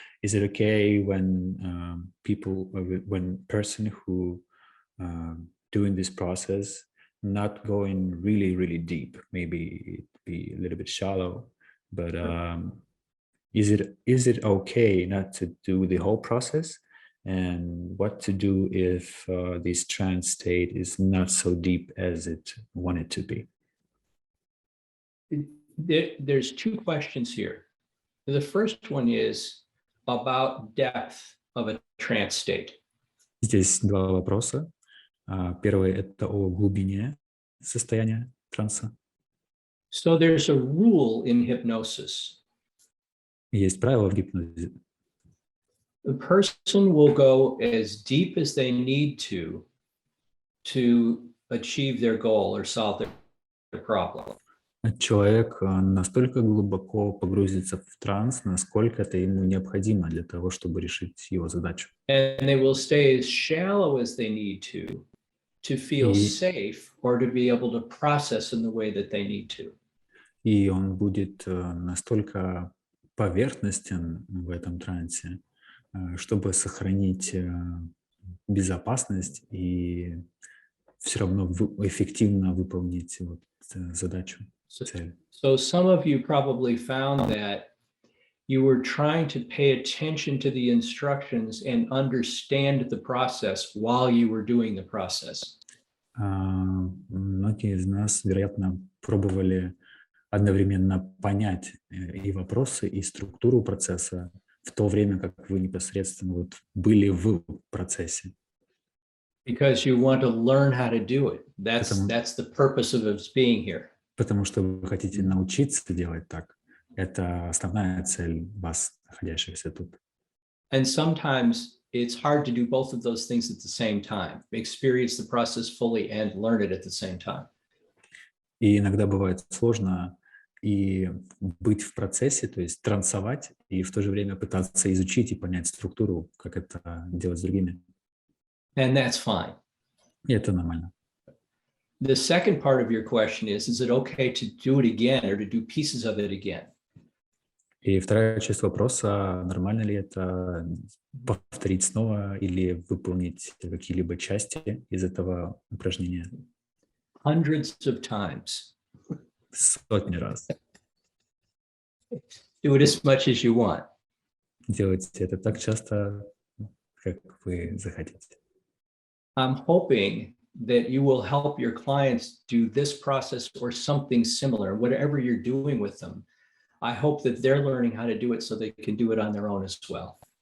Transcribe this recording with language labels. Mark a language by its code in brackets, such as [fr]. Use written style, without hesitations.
[en] Is it okay when when person who doing this process not going really deep, maybe be a little bit shallow, but is it okay not to do the whole process, and what to do if this trance state is not so deep as it wanted to be? There's two questions here. The first one is about depth of a trance state. [ru] Здесь два вопроса. Первый — это о глубине состояния транса. [en] So there's a rule in hypnosis. [ru] Есть правило в гипнозе. [en] The person will go as deep as they need to achieve their goal or solve their problem. [ru] Человек настолько глубоко погрузится в транс, насколько это ему необходимо для того, чтобы решить его задачу. [en] And they will stay as shallow as they need to feel safe or to be able to process in the way that they need to. [ru] И он будет настолько поверхностен в этом трансе, чтобы сохранить безопасность и все равно эффективно выполнить задачу, цель. [en] So some of you probably found that you were trying to pay attention to the instructions and understand the process while you were doing the process. [ru] Многие из нас, вероятно, пробовали одновременно понять и вопросы, и структуру процесса в то время, как вы непосредственно были в процессе. [en] Because you want to learn how to do it. That's the purpose of us being here. [ru] Потому что вы хотите научиться делать так. Это основная цель вас, находящихся тут. [en] And sometimes it's hard to do both of those things at the same time. Experience the process fully and learn it at the same time. [ru] И иногда бывает сложно и быть в процессе, то есть трансовать, и в то же время пытаться изучить и понять структуру, как это делать с другими. [en] And that's fine. [ru] И это нормально. [en] The second part of your question is it okay to do it again or to do pieces of it again? [ru] И вторая часть вопроса, нормально ли это повторить снова или выполнить какие-либо части из этого упражнения? [en] Hundreds of times. [ru] Сотни раз. [en] Do it as much as you want. [ru] Делайте это так часто, как вы захотите. [en] I'm hoping that you will help your clients do this process or something similar, whatever you're doing with them. I hope that they're learning how to do it so they can do it on their own as well.